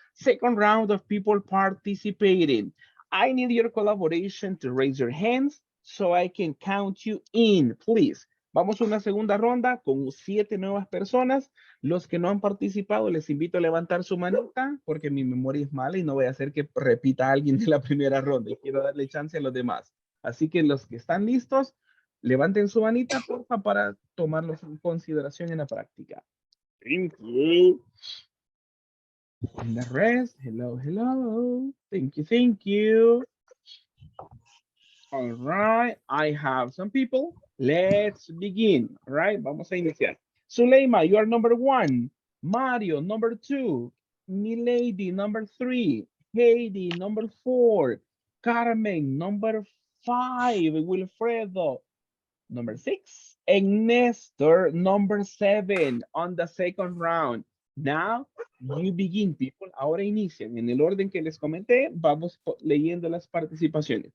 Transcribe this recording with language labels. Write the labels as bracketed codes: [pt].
[en] Second round of people participating. I need your collaboration to raise your hands so I can count you in. Please [es] Vamos a una segunda ronda con 7 nuevas personas. Los que no han participado, les invito a levantar su manita porque mi memoria es mala y no voy a hacer que repita a alguien de la primera ronda y quiero darle chance a los demás. Así que los que están listos, levanten su manita, porfa, para tomarlos en consideración en la práctica. [en] Thank you. And the rest, hello, hello. Thank you, thank you. All right, I have some people. Let's begin. All right, [es] vamos a iniciar. [en] Suleima, you are number 1. Mario, number 2. Milady, number 3. Heidi, number 4. Carmen, number 5. Wilfredo, number 6. And Nestor, number 7 on the second round. Now, you begin, people. [es] Ahora inician. En el orden que les comenté, vamos leyendo las participaciones.